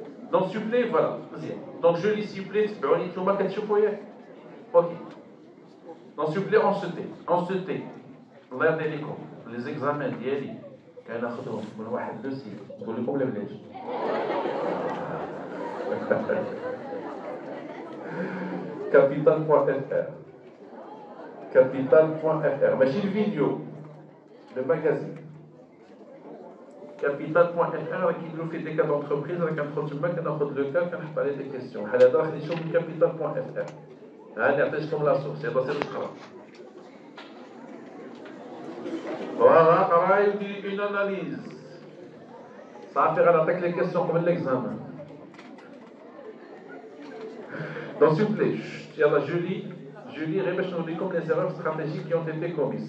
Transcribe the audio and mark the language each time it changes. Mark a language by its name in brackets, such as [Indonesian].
[French] Donc s'il vous plaît, voilà. Donc je lis s'il vous plaît, ok. Donc s'il vous plaît, on se tait. [Arabic] الله يرضي عليكم لي زيكزامان ديالي كناخذهم من واحد لو سيت نقول لكم لا بلاش capital.fr capital.fr ماشي الفيديو le magazine capital.fr راه كيديروا فيه دي كاد انتربريز راه كندخل تما كناخذ لو كاد كنحط عليه دي كيسيون بحال هذا راه خديتو من capital.fr هاني عطيتكم لا سورس يلاه سير تقرا. [French] Voilà, pareil, une analyse. Ça va faire attaquer les questions comme l'examen. Donc, s'il vous plaît, je lis comme les erreurs stratégiques qui ont été commises.